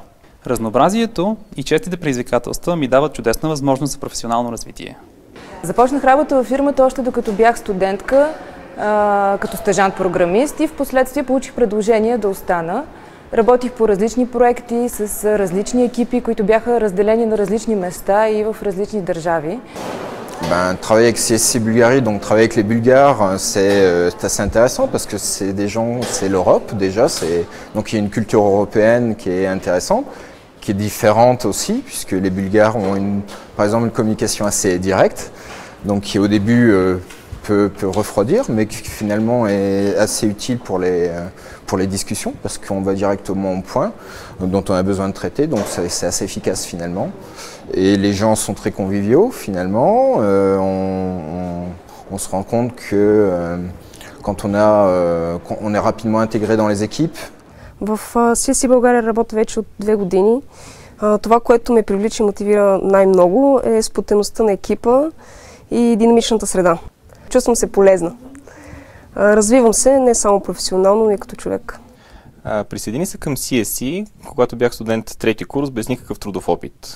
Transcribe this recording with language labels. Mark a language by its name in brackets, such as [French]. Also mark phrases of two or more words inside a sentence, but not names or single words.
[Bulgarian] Разнообразието и честите предизвикателства ми дават чудесна възможност за професионално развитие. Започнах работа във фирмата още докато бях студентка, като стажант-програмист и в последствие получих предложение да остана. Работих по различни проекти с различни екипи, които бяха разделени на различни места и в различни държави. [French] Travailler avec CSC Bulgarie, donc travailler avec les Bulgares, c'est assez intéressant parce que c'est des gens, c'est l'Europe déjà, donc il y a une culture européenne qui est intéressante, qui est différente aussi puisque les Bulgares ont par exemple une communication assez directe, donc qui au début peut refroidir, mais qui finalement est assez utile pour les discussions parce qu'on va directement au point dont on a besoin de traiter, donc c'est assez efficace finalement. Et les gens sont très conviviaux finalement. On se rend compte que quand on est rapidement intégré dans les équipes. [Bulgarian] В CSC България работя вече от 2 години. Това, което ме привлича и мотивира най-много, е сплотеността на екипа и динамичната среда. Чувствам се полезна. Развивам се не само професионално, но и като човек. Присъедини се към CSC, когато бях студент трети курс, без никакъв трудов опит.